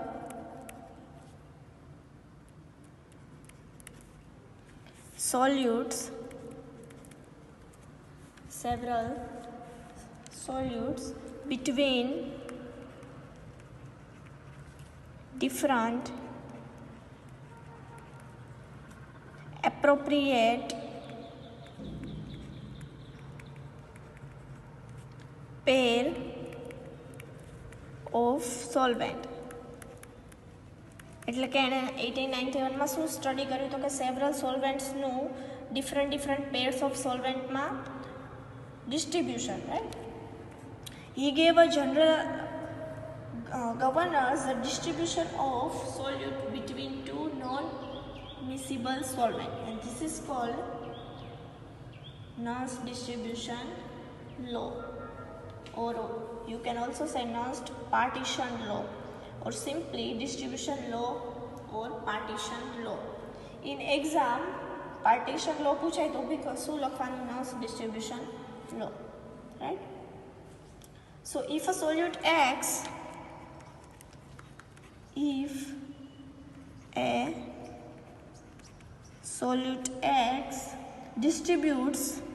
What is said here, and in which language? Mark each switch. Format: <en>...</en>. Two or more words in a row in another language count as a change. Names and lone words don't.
<en>solutes between different appropriate pair of solvent.</en> <gu>એટલે કે એણે 1891માં શું સ્ટડી કર્યું તો કે</gu> <en>several solventsનું different pairs of solventમાં</en> <gu>distribution, right?</gu> <en>He gave a general governors the distribution of solute between two non-miscible solvent, and this is called Nernst distribution law, or you can also say Nernst partition law, or simply distribution law or partition law. In exam partition law</en> <gu>પૂછાય તો બી શું લખવાનું?</gu> <en>Nernst distribution law, right? So if a solute X, if a solute X distributes</en>